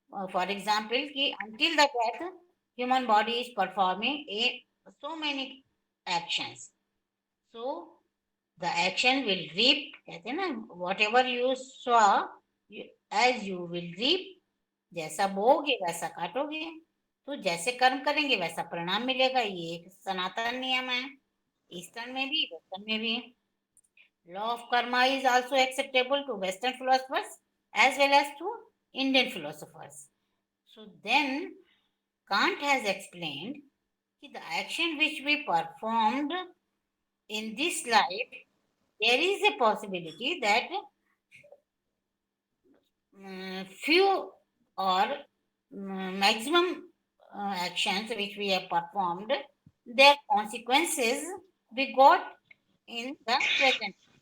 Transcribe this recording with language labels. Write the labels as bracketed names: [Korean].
[English] For example, [Hindi] कि [English] until the death, human body is performing so many actions. So the action will reap, [Hindi] कहते हैं ना, [English] whatever you sow, as you will reap, [Hindi] जैसा बोओगे वैसा काटोगे। तो जैसे कर्म करेंगे वैसा परिणाम मिलेगा, ये एक सनातन नियम है, ईस्टर्न में भी वेस्टर्न में भी। [English] Law of karma is also acceptable to Western philosophers as well as to Indian philosophers. So then Kant has explained that the action which we performed in this life, there is a possibility that few or maximum actions which we have performed, their consequences we got in the present.